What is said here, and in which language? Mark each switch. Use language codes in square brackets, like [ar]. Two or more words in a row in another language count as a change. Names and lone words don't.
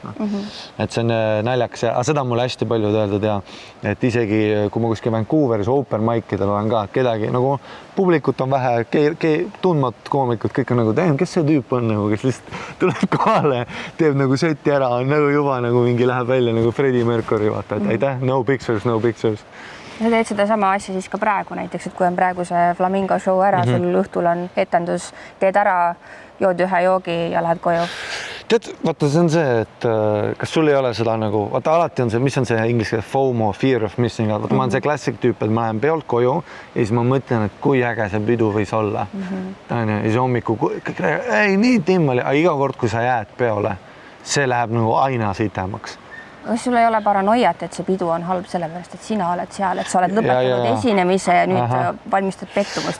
[et] Et see on naljakas, aga seda mulle hästi palju öeldud ja et isegi kui ma kuskil Vancouveris [en] open mic'idel [et] olen ka, kedagi nagu publikut on vähe, tundmat koomikud, kõik on nagu, kes see tüüp on, kes lihtsalt tuleb kohale, teeb nagu seti ära, on nagu juba nagu mingi läheb välja nagu Freddie Mercury, vaata, et aitäh, [en] no pictures. [et] sa teed seda sama asja siis ka praegu näiteks, et kui on praegu see Flamingo show ära, sul õhtul on etendus, teed ära, jood ühe joogi ja lähed koju. Tead, vaata, see on see, et kas sul ei ole seda nagu, vaata alati on see, mis on see inglise keeles FOMO, [en] fear of missing out. [et] Ma olen see klassik tüüp, et ma lähen peolt koju ja siis ma mõtlen, et kui äge see pidu võis olla. Ja siis hommiku, ei nii timm oli, aga iga kord, kui sa jääd peole, see läheb nagu aina sitemaks. Kas sul ei ole paranoiat, et see pidu on halb sellepärast, et sina oled seal, et sa oled lõpetanud esinemise ja nüüd valmistad pettumust?